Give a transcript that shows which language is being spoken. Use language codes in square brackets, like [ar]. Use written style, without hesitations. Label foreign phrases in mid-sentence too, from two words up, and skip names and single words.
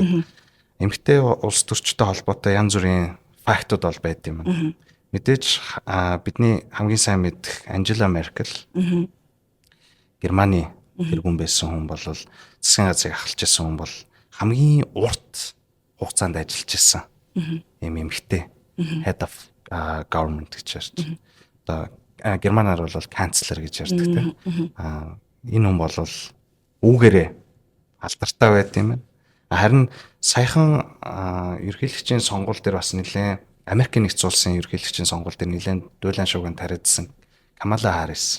[mn] Тэгээд эмэгтэй улс төрчтэй холбоотой янз бүрийн фактууд бол байд юм. Мэдээж бидний хамгийн сайн мэдэх Анжела Меркель Германы тэргүүн байсан хүн бол засгийн газрыг ахалж байсан хүн бол хамгийн урт хугацаанд ажиллаж байсан юм эмэгтэй [en] head of government [mn] гэж ярьж. Одоо германаар бол канцлер гэж ярьдаг тийм. Энэ хүн бол үүгээрээ алдартай байт юм байна. Харин саяхан ерөнхийлөгчийн сонгуул дээр бас нэлээд Америкийн нэгдсэн улсын ерөнхийлөгчийн сонгуул дээр нэлээд дуйлан шууганд тариадсан Камала Харрис.